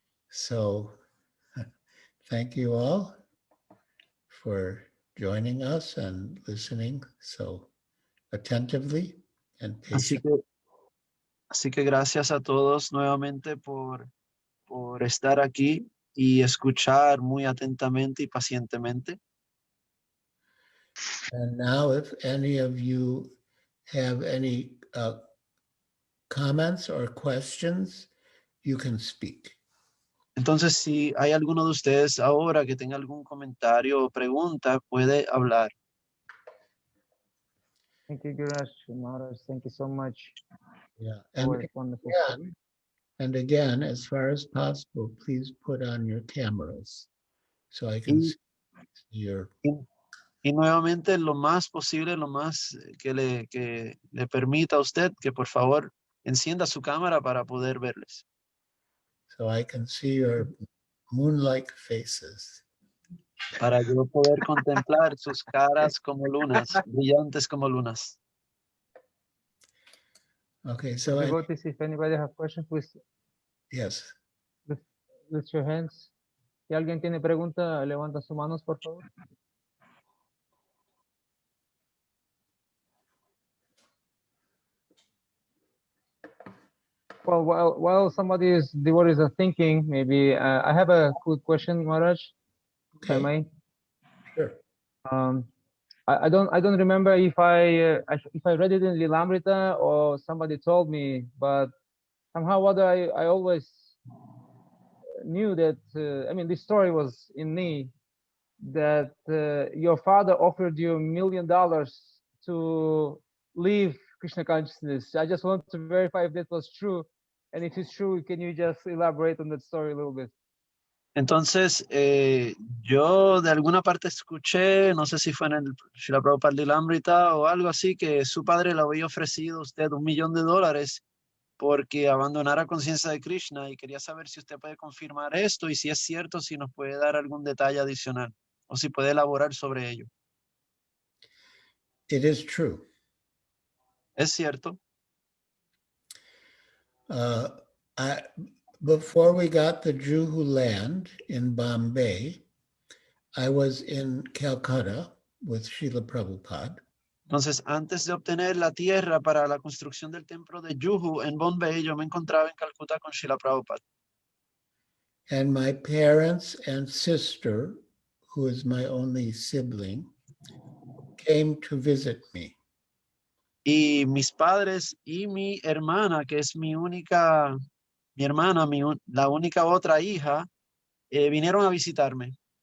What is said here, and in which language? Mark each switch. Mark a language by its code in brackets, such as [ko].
[en] So thank you all for joining us and listening so attentively and [es] Así [en] patiently. [es] que gracias a todos nuevamente por estar aquí y escuchar muy atentamente y pacientemente. [en] And now if any of you have any comments or questions, you can speak. [es] Entonces, si hay alguno de ustedes ahora que tenga algún comentario o pregunta, puede hablar. [en] Thank you, Giriraj, Maharaj. Thank you so much Yeah. for this wonderful yeah, story. and again, as far as possible, please put on your cameras so I can [es] Y, [en] see your. [es] y nuevamente, lo más posible, lo más que le permita a usted, que por favor encienda su cámara para poder verles. [en] So I can see your moon-like faces. [es] Para yo poder contemplar sus caras como lunas, brillantes como lunas. [en] Okay, so Devotees, if anybody have questions, please yes. lift your hands. [es] Si alguien tiene pregunta, levanta sus manos, por favor. [en] Well, while somebody's devotees are thinking, maybe I have a quick question, Maharaj, if I Okay, may. sure. I don't remember if I read it in Lilamrita or somebody told me, but somehow or other I always knew that I mean this story was in me that your father offered you $1 million to leave Krishna consciousness. I just want to verify if that was true. And if it's true, can you just elaborate on that story a little bit? [es] Entonces, yo de alguna parte escuché, no sé si fue en el Srila Prabhupada Lilamrita o algo así, que su padre le había ofrecido a usted $1,000,000 porque abandonara conciencia de Krishna, y quería saber si usted puede confirmar esto y si es cierto, si nos puede dar algún detalle adicional o si puede elaborar sobre ello. [en] It is true. [es] ¿Es cierto? [en] Before we got the Juhu land in Bombay, I was in Calcutta with Srila Prabhupada. [es] Entonces, antes de obtener la tierra para la construcción del templo de Juhu en Bombay, yo me encontraba en Calcuta con Srila Prabhupada. [en] And my parents and sister, who is my only sibling, came to visit me. [es] Y mis padres y mi hermana, que es mi hermana, la única otra hija, vinieron a visitarme.